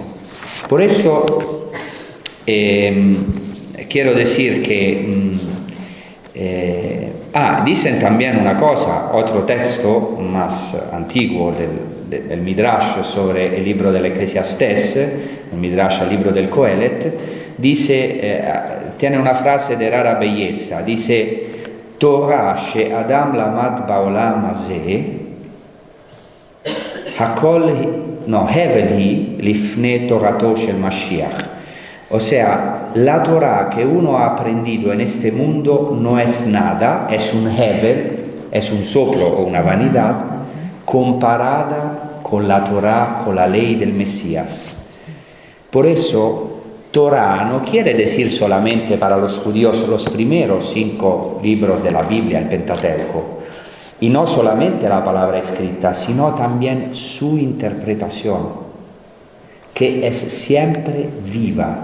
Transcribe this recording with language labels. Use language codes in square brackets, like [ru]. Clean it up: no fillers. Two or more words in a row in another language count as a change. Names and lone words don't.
[es] Por esto quiero decir que dicen también una cosa, otro texto más antiguo del Midrash sobre el libro del Eclesiastés, el Midrash al libro del Coelet, dice, tiene una frase de rara belleza, dice, [he] תורה שאדם למד בעולם הזה, הבל היא לפני תורתו של משיח. [es] O sea, la Torah que uno ha aprendido en este mundo no es nada, es un hevel, es un soplo o una vanidad, comparada con la Torah, con la ley del Mesías. Por eso, Torah no quiere decir solamente para los judíos los primeros 5 libros de la Biblia, el Pentateuco, y no solamente la palabra escrita, sino también su interpretación, que es siempre viva.